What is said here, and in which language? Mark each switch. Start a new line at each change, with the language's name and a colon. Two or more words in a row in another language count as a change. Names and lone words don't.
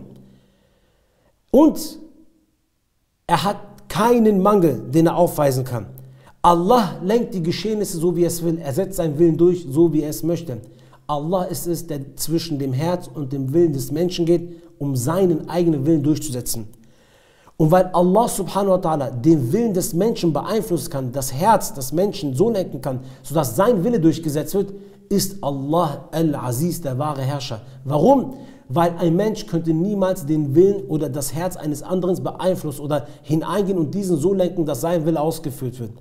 German: Und er hat keinen Mangel, den er aufweisen kann. Allah lenkt die Geschehnisse so, wie er es will. Er setzt seinen Willen durch, so wie er es möchte. Allah ist es, der zwischen dem Herz und dem Willen des Menschen geht, um seinen eigenen Willen durchzusetzen. Und weil
Arabic: الله سبحانه وتعالى
German: den Willen des Menschen beeinflussen kann, das Herz des Menschen so lenken kann, sodass sein Wille durchgesetzt wird, ist Allah Al-Aziz, der wahre Herrscher. Warum? Weil ein Mensch könnte niemals den Willen oder das Herz eines anderen beeinflussen oder hineingehen und diesen so lenken, dass sein Wille ausgeführt wird.